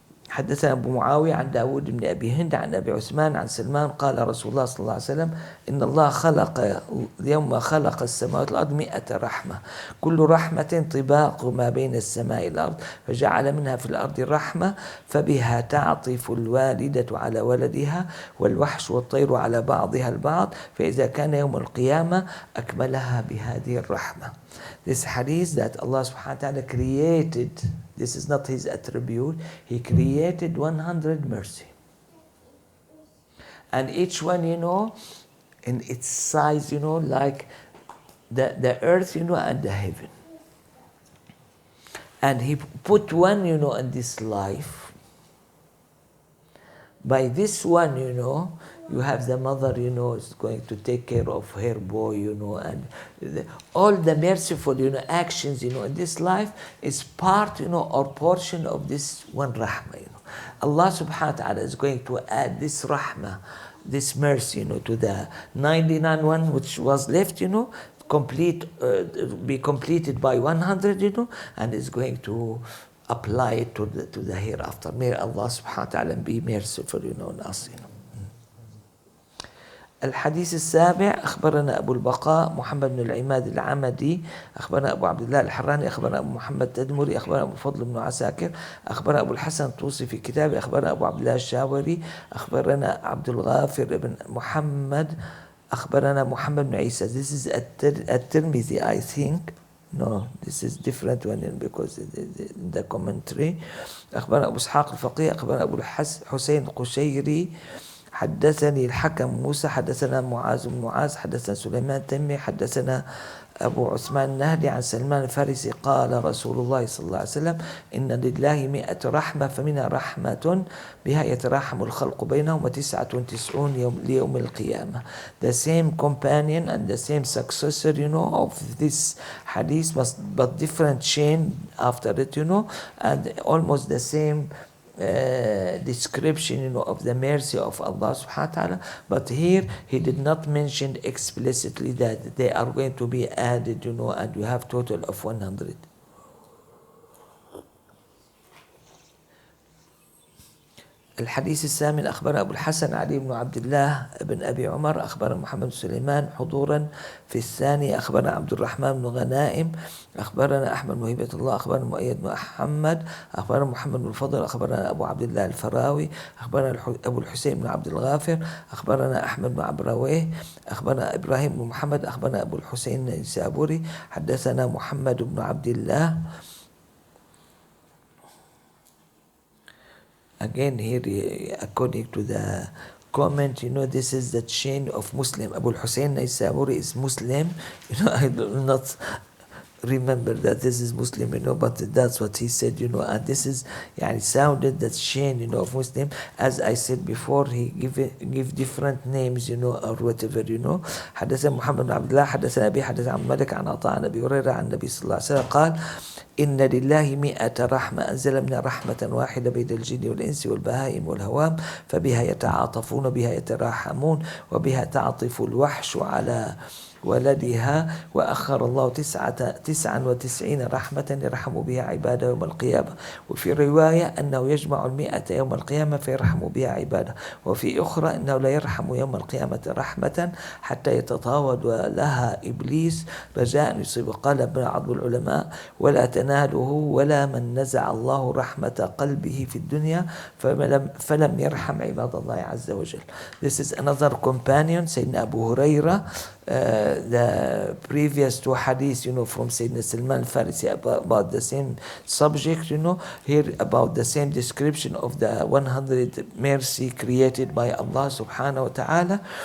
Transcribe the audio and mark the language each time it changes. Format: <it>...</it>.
<ar>حدثنا أبو معاوية عن داود بن أبي هند عن أبي عثمان عن سلمان قال رسول الله صلى الله عليه وسلم إن الله خلق يوم خلق السماوات والأرض 100 رحمة كل رحمة طباق ما بين السماء والأرض فجعل منها في الأرض رحمة فبها تعطف الوالدة على ولدها والوحش والطير على بعضها البعض فإذا كان يوم القيامة أكملها بهذه الرحمة.</ar> <en>This hadith that Allah subhanahu wa ta'ala created, this is not his attribute, he created 100 mercy. And each one, in its size, like the earth, and the heaven. And he put one, in this life. By this one, you have the mother, is going to take care of her boy, and all the merciful, actions, in this life is part, or portion of this one rahmah, Allah subhanahu wa ta'ala is going to add this rahmah, this mercy, to the 99 one which was left, be completed by 100, and is going to apply it to the hereafter. May Allah subhanahu wa ta'ala be merciful, on us,</en> <ar>الحديث السابع أخبرنا أبو البقاء محمد بن العماد العمدي أخبرنا أبو عبد الله الحراني أخبرنا أبو محمد تدمري أخبرنا أبو الفضل بن عساكر أخبرنا أبو الحسن الطوسي في كتابه أخبرنا أبو عبد الله الشاوري أخبرنا عبد الغافر بن محمد أخبرنا محمد بن عيسى.</ar> <en>This is الترمذي, I think. No, this is different one because the commentary.</en> <ar>أخبرنا أبو إسحاق الفقيه أخبرنا أبو الحسين القشيري حدثني الحكم موسى حدثنا معاذ بن معاذ حدثنا سليمان التيمي حدثنا أبو عثمان النهدي عن سلمان الفارسي قال رسول الله صلى الله عليه وسلم إن لله 100 رحمة فمنها رحمة بها يتراحم الخلق بينهم 99 ليوم القيامة.</ar> <en>The same companion and the same successor, of this hadith, but different chain after it, and almost the same description, of the mercy of Allah subhanahu wa ta'ala, but here he did not mention explicitly that they are going to be added, and you have total of 100.</en> <ar>الحديث الثامن أخبر أبو الحسن علي بن عبد الله بن أبي عمر أخبر محمد بن سليمان حضورا في الثاني أخبرنا عبد الرحمن بن غنائم أخبرنا أحمد بن هبة الله أخبرنا مؤيد بن محمد أخبرنا محمد بن الفضل أخبرنا أبو عبد الله الفراوي أخبرنا أبو الحسين بن عبد الغافر أخبرنا أحمد بن عبرويه أخبرنا إبراهيم بن محمد أخبرنا أبو الحسين النيسابوري حدثنا محمد بن عبد الله.</ar> <en>Again here, according to the comment, this is the chain of Muslim. Abu al-Hussein Naysaburi is Muslim. I do not remember that this is Muslim, but that's what he said, and this is, sounded that chain, of Muslim. As I said before, he give different names, or whatever,</en> <ar>حدثنا محمد بن عبد الله حدثنا أبي حدثنا عن مالك عن عطاء عن أبي هريرة عن النبي صلى الله عليه وسلم قال إن لله 100 رحمة أنزل منها رحمة واحدة بين الجن والإنس والبهائم والهوام فبها يتعاطفون بها يتراحمون وبها تعطف الوحش على ولدها وأخر الله 99 رحمة يرحم بها عباده يوم القيامة. وفي رواية أنه يجمع 100 يوم القيامة فيرحم بها عباده. وفي أخرى أنه لا يرحم يوم القيامة رحمة حتى يتطاول لها إبليس رجاء يصيب. قال بعض العلماء ولا تناله ولا من نزع الله رحمة قلبه في الدنيا فلم يرحم عباد الله عز وجل.</ar> <en>This is another companion, Sayyidina Abu Huraira. The previous two hadiths, from Sayyidina Salman al-Farisi about the same subject, here about the same description of the 100 mercy created by Allah subhanahu wa ta'ala.</en>